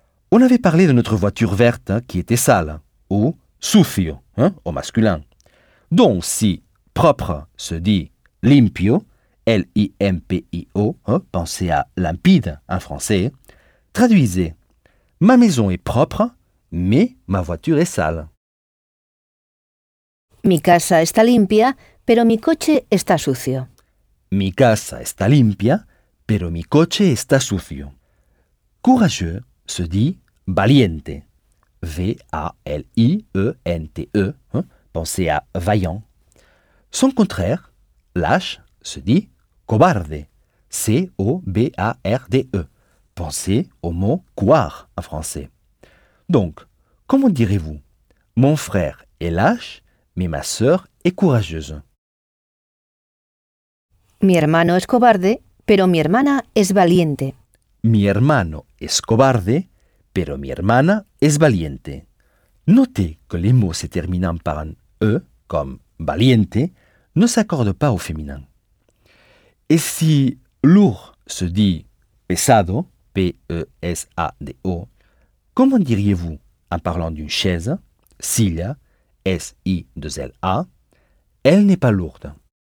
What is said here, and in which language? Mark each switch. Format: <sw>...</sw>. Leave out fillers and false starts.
<fr>On avait parlé de notre voiture verte hein, qui était sale, ou sucio, hein, au masculin. Donc si propre se dit limpio, L-I-M-P-I-O, hein, pensez à limpide en français, traduisez, ma maison est propre, mais ma voiture est sale.</fr> <es>Mi casa está limpia, pero mi coche está sucio. Mi casa está limpia, pero mi coche está sucio.</es> <fr>Courageux se dit valiente. V-A-L-I-E-N-T-E. Hein? Pensez à vaillant. Son contraire, lâche, se dit cobarde. C-O-B-A-R-D-E. Pensez au mot couard en français. Donc, comment direz-vous? Mon frère est lâche, mais ma sœur est courageuse.</fr> <es>Mi hermano es cobarde, pero mi hermana es valiente. Mi hermano es cobarde, pero mi hermana es valiente.</es> <fr>Notez que les mots se terminant par un E, comme valiente, ne s'accordent pas au féminin. Et si lourd se dit pesado, P-E-S-A-D-O, comment diriez-vous en parlant d'une chaise, silla, S-I-2-L-A, elle n'est pas lourde.</fr>